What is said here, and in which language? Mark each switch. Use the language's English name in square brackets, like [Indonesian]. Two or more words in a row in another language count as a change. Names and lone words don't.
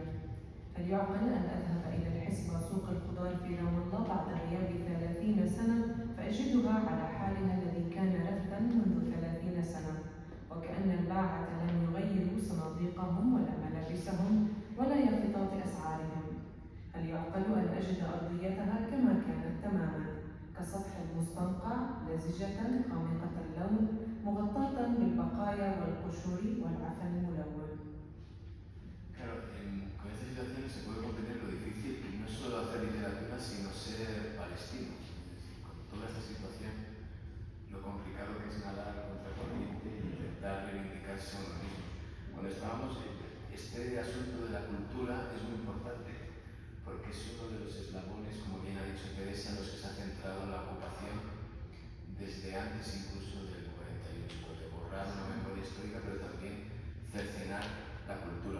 [Arabic] هل يعقل أن أذهب إلى الحسبة سوق الخضار في رام الله بعد غياب 30 سنة فأجدها على حالها الذي كان رفداً منذ 30 سنة، وكأن الباعة لم يغيروا صناديقهم ولا ملابسهم ولا يافطات أسعارهم؟ هل يعقل أن أجد أرضيتها كما كانت تماماً، كسطح المستنقع لزجة غامقة اللون مغطاة بالبقايا والقشور والعفن الملون؟ [Spanish] Claro, con esta situación se puede comprender lo difícil que no es solo hacer literatura, sino ser palestino. Es decir, con toda esta situación, lo complicado que es nadar contra corriente e intentar reivindicarse a uno mismo. Cuando estábamos, este asunto de la cultura es muy importante porque es uno de los eslabones, como bien ha dicho Teresa, en los que se ha centrado la ocupación desde antes incluso del 48, de borrar una memoria histórica, pero también cercenar la cultura.